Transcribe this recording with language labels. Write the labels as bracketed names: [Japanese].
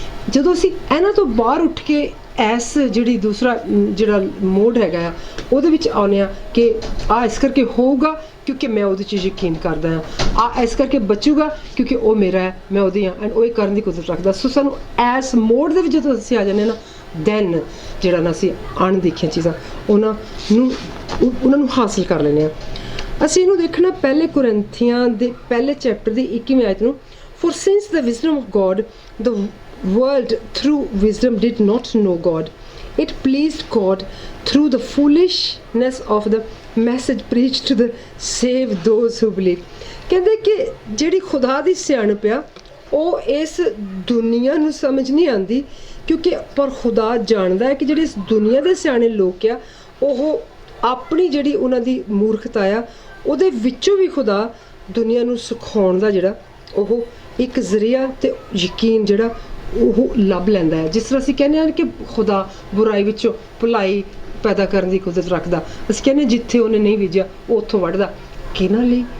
[Punjabi] ਜਦੋਂ ਅਸੀਂ ਇਹਨਾਂ ਤੋਂ ਬਾਹਰ ਉੱਠ ਕੇ ਇਸ ਜਿਹੜੀ ਦੂਸਰਾ ਜਿਹੜਾ ਮੋਡ ਹੈਗਾ ਆ ਉਹਦੇ ਵਿੱਚ ਆਉਂਦੇ ਹਾਂ ਕਿ ਆ ਇਸ ਕਰਕੇ ਹੋਊਗਾ ਕਿਉਂਕਿ ਮੈਂ ਉਹਦੇ 'ਚ ਯਕੀਨ ਕਰਦਾ ਹਾਂ, ਆ ਇਸ ਕਰਕੇ ਬਚੂਗਾ ਕਿਉਂਕਿ ਉਹ ਮੇਰਾ ਹੈ, ਮੈਂ ਉਹਦੀ ਹਾਂ ਐਂਡ ਉਹ ਇਹ ਕਰਨ ਦੀ ਕੁਦਰਤ ਰੱਖਦਾ। ਸੋ ਸਾਨੂੰ ਇਸ ਮੋਡ ਦੇ ਵਿੱਚ ਜਦੋਂ ਅਸੀਂ ਆ ਜਾਂਦੇ ਨਾ, ਦੈਨ ਜਿਹੜਾ ਨਾ ਅਸੀਂ ਅਣਦੇਖੀਆਂ ਚੀਜ਼ਾਂ ਉਹਨਾਂ ਨੂੰ ਹਾਸਿਲ ਕਰ ਲੈਂਦੇ ਹਾਂ। ਅਸੀਂ ਇਹਨੂੰ ਦੇਖਣਾ ਪਹਿਲੇ ਕੁਰਿੰਥੀਆਂ ਦੇ ਪਹਿਲੇ ਚੈਪਟਰ ਦੀ 21ਵੀਂ ਆਇਤ ਨੂੰ। [English] For since the wisdom of God, the world through wisdom did not know God. It pleased God through the foolishness of the message preached to save those who believe. [Punjabi] ਕਹਿੰਦੇ ਕਿ ਜਿਹੜੀ ਖੁਦਾ ਦੀ ਸਿਆਣਪ ਆ ਉਹ ਇਸ ਦੁਨੀਆ ਨੂੰ ਸਮਝ ਨਹੀਂ ਆਉਂਦੀ ਕਿਉਂਕਿ ਪਰ ਖੁਦਾ ਜਾਣਦਾ ਹੈ ਕਿ ਜਿਹੜੇ ਇਸ ਦੁਨੀਆ ਦੇ ਸਿਆਣੇ ਲੋਕ ਆ ਉਹ ਆਪਣੀ ਜਿਹੜੀ ਉਹਨਾਂ ਦੀ ਮੂਰਖਤਾ ਆ ਉਹਦੇ ਵਿੱਚੋਂ ਵੀ ਖੁਦਾ ਦੁਨੀਆ ਨੂੰ ਸਿਖਾਉਣ ਦਾ ਜਿਹੜਾ ਉਹ ਇੱਕ ਜ਼ਰੀਆ ਤੇ ਯਕੀਨ ਜਿਹੜਾ ਉਹ ਲੱਭ ਲੈਂਦਾ ਹੈ। ਜਿਸ ਤਰ੍ਹਾਂ ਅਸੀਂ ਕਹਿੰਦੇ ਹਾਂ ਕਿ ਖੁਦਾ ਬੁਰਾਈ ਵਿੱਚੋਂ ਭਲਾਈ ਪੈਦਾ ਕਰਨ ਦੀ ਕੁਦਰਤ ਰੱਖਦਾ, ਅਸੀਂ ਕਹਿੰਦੇ ਜਿੱਥੇ ਉਹਨੇ ਨਹੀਂ ਬੀਜਿਆ ਉਹ ਉੱਥੋਂ ਵੱਢਦਾ। ਕਿਹਨਾਂ ਲਈ?